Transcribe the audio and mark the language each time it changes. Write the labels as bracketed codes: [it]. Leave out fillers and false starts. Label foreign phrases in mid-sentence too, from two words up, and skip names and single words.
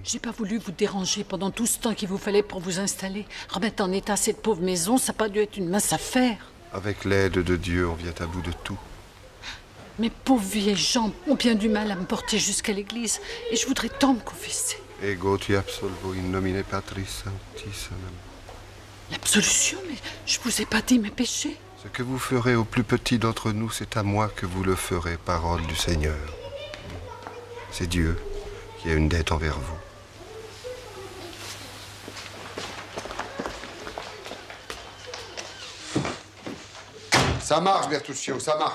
[fr] J'ai pas voulu vous déranger pendant tout ce temps qu'il vous fallait pour vous installer. Remettre en état cette pauvre maison, ça n'a pas dû être une mince affaire. Avec l'aide de Dieu, on vient à bout de tout. Mes pauvres vieilles jambes ont bien du mal à me porter jusqu'à l'église. Et je voudrais tant me confesser. [la] Ego ti absolvo in nomine Patris Sanctissimum. [fr] L'absolution? Mais je vous ai pas dit mes péchés. Ce que vous ferez au plus petit d'entre nous, c'est à moi que vous le ferez, parole du Seigneur. C'est Dieu qui a une dette envers vous. Ça marche, Bertuccio, ça marche.